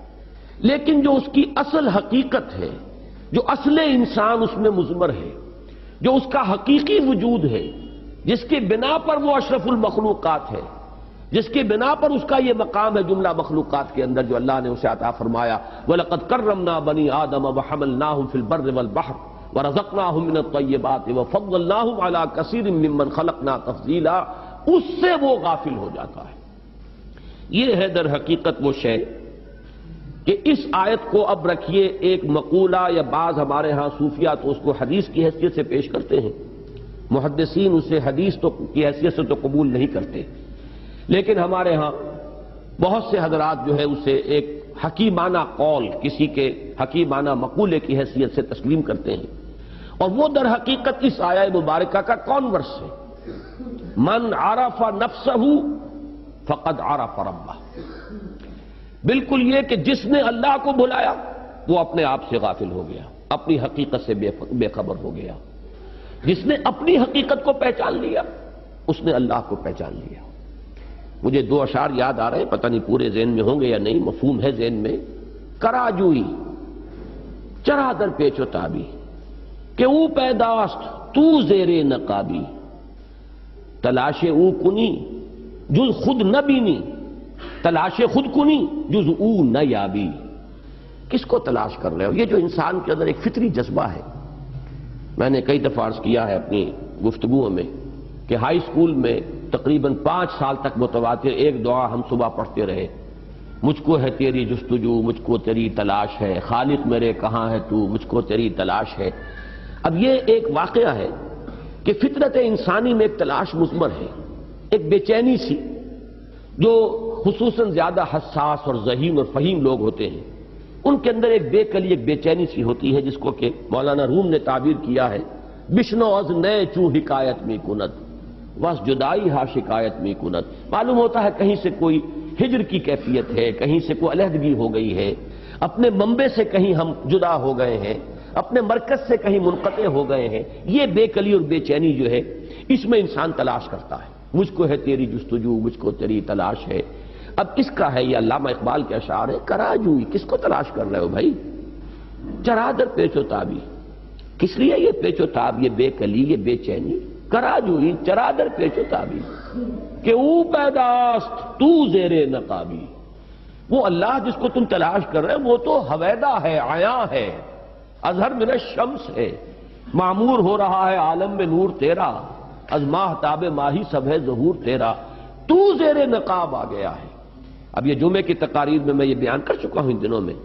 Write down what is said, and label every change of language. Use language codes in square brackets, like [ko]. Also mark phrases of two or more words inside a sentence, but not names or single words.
[ur] لیکن جو اس کی اصل حقیقت ہے، جو اصل انسان اس میں مضمر ہے، جو اس کا حقیقی وجود ہے، جس کی بنا پر وہ اشرف المخلوقات ہے، جس کی بنا پر اس کا یہ مقام ہے جملہ مخلوقات کے اندر جو اللہ نے اسے عطا فرمایا. [ar] وَلَقَدْ كَرَّمْنَا بَنِي آدَمَ وَحَمَلْنَاهُمْ فِي الْبَرِّ وَالْبَحْرِ وَرَزَقْنَاهُمْ مِنَ الطَّيِّبَاتِ وَفَضَّلْنَاهُمْ عَلَى كَثِيرٍ مِّمَّنْ خَلَقْنَا تَفْضِيلًا. [ur] اس سے وہ غافل ہو جاتا ہے. یہ ہے در حقیقت وہ شے کہ اس آیت کو اب رکھیے ایک مقولہ، یا بعض ہمارے ہاں صوفیہ تو اس کو حدیث کی حیثیت سے پیش کرتے ہیں، محدثین اسے حدیث کی حیثیت سے تو قبول نہیں کرتے، لیکن ہمارے ہاں بہت سے حضرات جو ہے اسے ایک حکیمانہ قول، کسی کے حکیمانہ مقولے کی حیثیت سے تسلیم کرتے ہیں. اور وہ در حقیقت اس آیہ مبارکہ کا کانورس ہے. [ar] من عرف نفسہ فقد عرف ربہ. [ur] بالکل یہ کہ جس نے اللہ کو بھلایا وہ اپنے آپ سے غافل ہو گیا، اپنی حقیقت سے بے خبر ہو گیا. جس نے اپنی حقیقت کو پہچان لیا اس نے اللہ کو پہچان لیا. مجھے 2 اشعار یاد آ رہے ہیں، پتہ نہیں پورے ذہن میں ہوں گے یا نہیں، مفہوم ہے ذہن میں. [fa] کراجوئی چرا در پیچ و تابی کہ او پیداست تو زیر نقابی. تلاش او کنی جز خود نہ بینی، تلاش خود کنی جز او نہ یابی. [ur] کس کو تلاش کر رہے ہو؟ یہ جو انسان کے اندر ایک فطری جذبہ ہے. میں نے کئی دفعہ عرض کیا ہے اپنی گفتگوؤں میں کہ ہائی اسکول میں تقریباً 5 سال تک متواتر ایک دعا ہم صبح پڑھتے رہے. مجھ کو ہے تیری جستجو، مجھ کو تیری تلاش ہے، خالق میرے کہاں ہے تو، مجھ کو تیری تلاش ہے. اب یہ ایک واقعہ ہے کہ فطرت انسانی میں ایک تلاش مضمر ہے، ایک بے چینی سی، جو خصوصاً زیادہ حساس اور ذہین اور فہیم لوگ ہوتے ہیں ان کے اندر ایک بے کلی، ایک بے چینی سی ہوتی ہے، جس کو کہ مولانا روم نے تعبیر کیا ہے [fa] بشنو از نئے چو حکایت میں کند بس جدائی ہا شکایت میں کند. [ur] معلوم ہوتا ہے کہیں سے کوئی ہجر کی کیفیت ہے، کہیں سے کوئی علیحدگی ہو گئی ہے، اپنے منبع سے کہیں ہم جدا ہو گئے ہیں، اپنے مرکز سے کہیں منقطع ہو گئے ہیں. یہ بے کلی اور بے چینی جو ہے اس میں انسان تلاش کرتا ہے. مجھ کو ہے تیری جستجو، مجھ کو تیری تلاش ہے. اب کس کا ہے یہ؟ علامہ اقبال کے اشعار ہے. کراجوئی کس کو تلاش کر رہے ہو بھائی؟ [fa] چرادر پیچ و تابی. [ur] کس لیے یہ پیچ و تاب، یہ بے کلی، یہ بے چینی؟ [fa] کراجوئی چرادر پیچ و تابی کہ او پیداست تو زیر نقابی. [ur] وہ اللہ جس کو تم تلاش کر رہے ہو وہ تو حویدہ ہے، عیاں ہے، [ar] اظہر من الشمس [ur] ہے. معمور ہو رہا ہے عالم میں نور تیرا، [fa] از ماہ تاب ماہی [ur] سب ہے ظہور تیرا. تو زیر نقاب آ گیا ہے. اب یہ جمعے کی تقاریر میں یہ بیان کر چکا ہوں ان دنوں میں.